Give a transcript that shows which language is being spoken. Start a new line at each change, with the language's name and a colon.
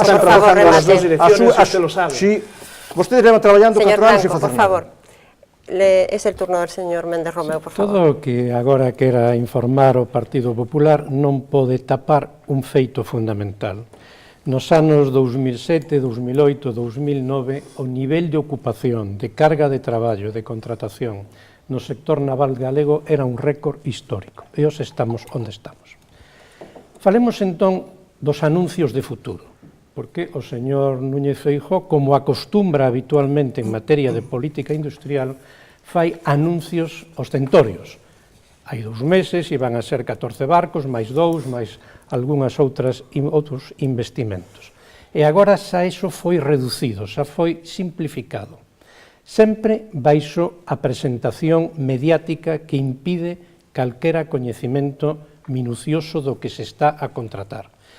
Spanish: por favor, las dos direcciones, usted lo sabe.
Galician: Si, vostedes llevan traballando 4 anos e facer nada.
Spanish: Por favor, es el turno del señor Méndez Romeu, por favor.
Galician: Todo o que agora quera informar o Partido Popular non pode tapar un feito fundamental. Nos anos 2007, 2008, 2009, o nivel de ocupación, de carga de traballo, de contratación no sector naval galego era un récord histórico. E os estamos onde estamos. Falemos entón dos anuncios de futuro, porque o señor Núñez Feijóo, como acostumbra habitualmente en materia de política industrial, fai anuncios ostentorios. Hai 2 meses iban a ser 14 barcos, máis 2, máis algunhas outros investimentos. E agora xa iso foi reducido, xa foi simplificado. Sempre baixo a presentación mediática que impide calquera coñecemento minucioso do que se está a contratar.